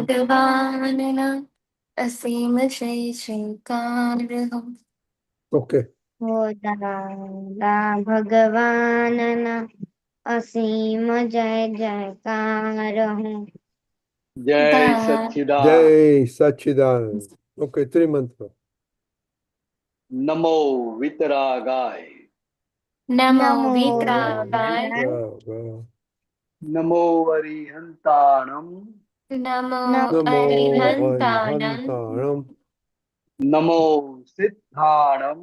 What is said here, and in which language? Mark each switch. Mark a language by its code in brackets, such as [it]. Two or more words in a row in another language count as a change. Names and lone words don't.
[gu] ભગવાનના અસીમ જય જયકાર હો. ઓકે. હો દાદા ભગવાનના અસીમ જય જયકાર હો. जय दा- सच्चिदानंद। જય સચિદાનંદ. ઓકે ત્રિમંત્ર. [pra] नमो वितरागाय। नमो નમો वीतरागाय। नमो अरिहंताणम। नमो નમો अरिहंताणं। હરિહંતાણમ. नमो सिद्धाणम।